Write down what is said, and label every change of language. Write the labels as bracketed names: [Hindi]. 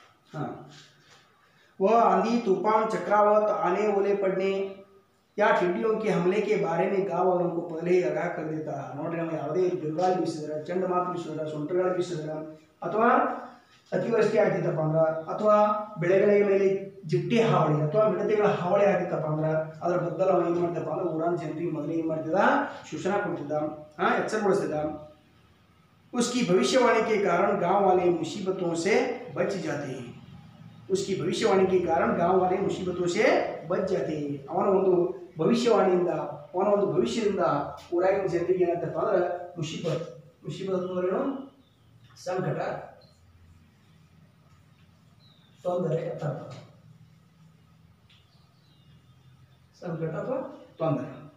[Hindi] हाँ, वह आंधी तूफान चक्रवात आने ओले पड़ने या टिड्डियों के हमले के बारे में गाँव वालों को पहले ही आगाह कर देता. [Kannada] ನೋಡ್ರಿ ನಾವು ಯಾವುದೇ ಬಿರುಗಾಳಿ ಬೀಸಿದ್ರೆ, ಚಂಡಮಾರುತ ಬೀಸಿದ್ರೆ, ಸುಂಟರಗಾಳಿ ಬೀಸಿದ್ರೆ ಅಥವಾ ಅತಿವೃಷ್ಟಿ ಆಗ್ತಿತ್ತಪ್ಪ ಅಂದ್ರೆ ಅಥವಾ ಬೆಳೆಗಳ ಮೇಲೆ ಜಿಟ್ಟಿ ಹಾವಳಿ ಅಥವಾ ಮಿಡತೆಗಳ ಹಾವಳಿ ಆಗಿತ್ತಪ್ಪ ಅಂದ್ರೆ ಅದರ ಬದಲು ಅವನು ಏನು ಮಾಡ್ತಪ್ಪ ಅಂದ್ರೆ ಊರಾನ ಜನರಿಗೆ ಮೊದಲೇ ಏನು ಮಾಡ್ತಿದ್ದ सूचना ಕೊಡ್ತಿದ್ದ ಎಚ್ಚರಗೊಳಿಸ್ತಿದ್ದ [Hindi] उसकी भविष्यवाणी के कारण गांव वाले मुसीबतों से बच जाते हैं उसकी भविष्यवाणी के कारण गांव वाले मुसीबतों से बच जाते हैं [Kannada] ಅವನ ಒಂದು ಭವಿಷ್ಯವಾಣಿಯಿಂದ ಅವನ ಒಂದು ಭವಿಷ್ಯದಿಂದ ಊರಾಗಿನ ಜನರಿಗೆ ಏನಂತಪ್ಪ ಅಂದ್ರೆ ಮುಸೀಬತ್ ಅಂದ್ರೇನು ಸಂಕಟ ತೊಂದರೆ ಅಥವಾ संकट अथवा ತೊಂದರೆ